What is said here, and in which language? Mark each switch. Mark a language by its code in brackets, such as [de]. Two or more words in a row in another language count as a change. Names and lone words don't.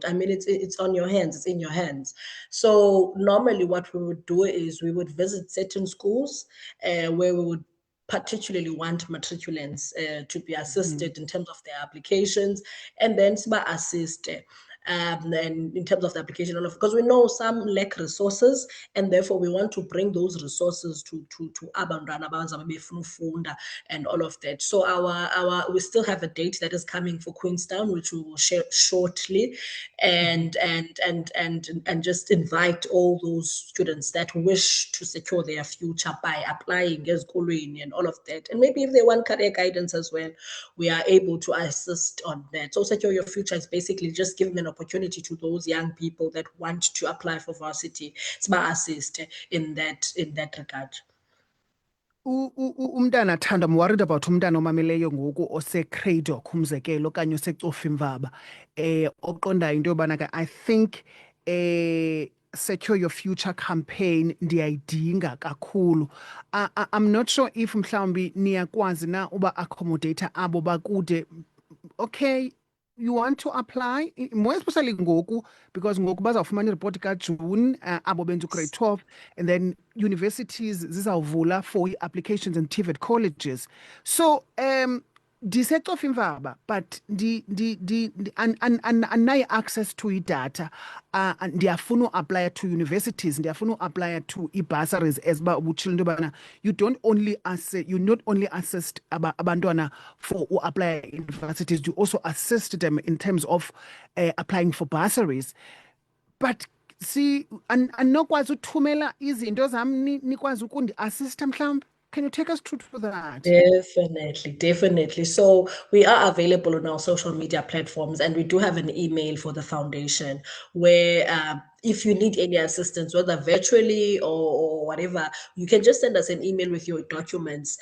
[en] I mean, it's on your hands, it's in your hands. So normally what we would do is we would visit certain schools where we would particularly want matriculants to be assisted in terms of their applications, and then assist and in terms of the application, because we know some lack resources, and therefore we want to bring those resources to [xh] abantwana abazama funda [en] and all of that. So our we still have a date that is coming for Queenstown, which we will share shortly, and just invite all those students that wish to secure their future by applying ezikolweni and all of that. And maybe if they want career guidance as well, we are able to assist on that. So Secure Your Future is basically just giving an opportunity to those young people that want to apply for varsity. It's my assist in that regard. [xh] Umntana Thando, [en] I'm worried about [xh] umntana omameleyo ngoku oseCraddock umzekelo okanye oseCofa Imvaba oqondayo into yobana ke [en] I think [xh] Secure Your Future campaign ndiyayidinga kakhulu. [en] I'm not sure if [xh] mhlawumbi niyakwazi na uba accommodate abo bakude. [en] Okay, you want to apply more especially ngoku, because [xh] ngoku bazawufumana iripoti kaJune abo benza [en] grade 12, and then universities zizawuvula for applications and TVET colleges. [xh] So ndisecofa imvaba, but anayo [en] access to [xh] idatha. Ndiyafuna uapply [en] to universities, [xh] ndiyafuna uapply to i-bursaries, as ba ubutshilo into yobana you not only assist abantwana for uapply universities, you also assist them in terms of applying for bursaries. [en] But see, [xh] anokwazi uthumela izinto zam nikwazi ukundi-assista mhlawumbi. [en] Can you take us through to that? Definitely. So we are available on our social media platforms, and we do have an email for the foundation where if you need any assistance, whether virtually or whatever, you can just send us an email with your documents.